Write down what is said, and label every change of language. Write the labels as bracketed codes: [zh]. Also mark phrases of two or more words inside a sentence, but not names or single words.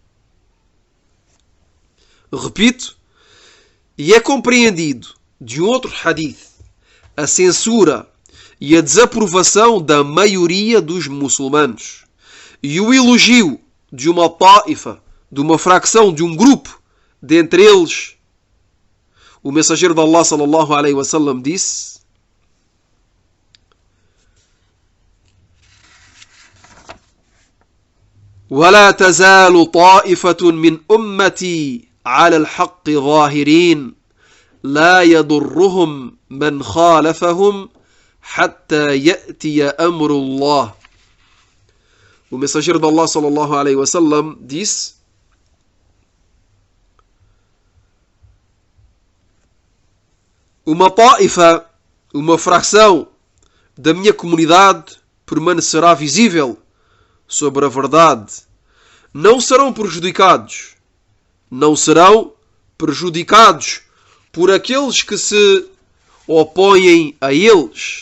[pt] Repito, e é compreendido de um outro hadith a censura e a desaprovação da maioria dos muçulmanos, e o elogio de uma ta'ifa, de uma fracção, de um grupo dentre eles. O mensageiro de Allah [ar] صلى الله عليه وسلم [pt] disse: [ar] ولا تزال طائفة من أمتي على الحق ظاهرين لا يضرهم من خالفهم حتى يأتي أمر الله. [pt] O mensageiro de Allah [ar] صلى الله عليه وسلم [pt] disse: uma ta'ifa, uma fração da minha comunidade permanecerá visível sobre a verdade. Não serão prejudicados por aqueles que se opõem a eles.